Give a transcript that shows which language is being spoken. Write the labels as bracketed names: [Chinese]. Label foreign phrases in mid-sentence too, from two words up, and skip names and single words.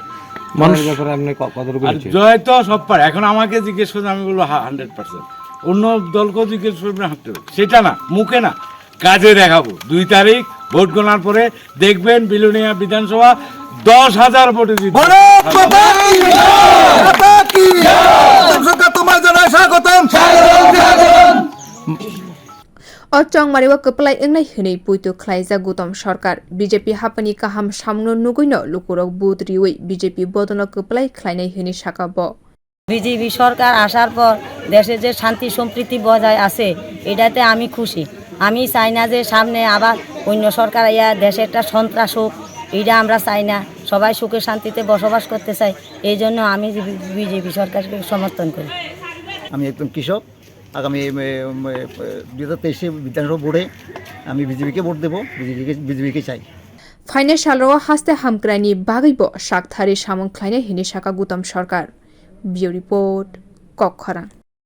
[Bangla] মানুষের ব্যাপারে আপনি জয় তো সব পারে এখন আমাকে জিজ্ঞেস করছে আমি বলবো 100% অন্য দলকেও জিজ্ঞেস করবেন 100 সেটা না মুখে না কাজে দেখাবো 2 তারিখ ভোট গণার পরে দেখবেন বেলোনিয়া বিধানসভা 10,000 ভোটে জিতবে [Kok Borok] o chongmaribo kwplai engnai hwnei puito khlaijak Gutam Sarkar BJP hapani kaham samno nuguino lukurok buth riwi BJP bodolno kwplai khlainai hwnei sakabo [Bangla] বিজেপি সরকার আসার পর দেশে যে শান্তি সম্প্রীতি বজায় আছে এটাতে আমি খুশি আমি চাই না যে সামনে আবার অন্য সরকার আইয়া দেশে একটা সন্ত্রাস হোক এটা আমরা চাই না সবাই সুখে শান্তিতে বসবাস করতে চাই এই জন্য আমি বিজেপি সরকারকে সমর্থন করি আমি একজন কৃষক আগামী 2023 বিধানসভা ভোটে আমি বিজেপিকে ভোট দেবো বিজেপিকে চাই [Kok Borok] ফাইনাল ro haste hamkrani bagwibo sakthari samon khlainai hwnei saka Gutam Sarkar [English] Bio report [Kok Borok] Kwrak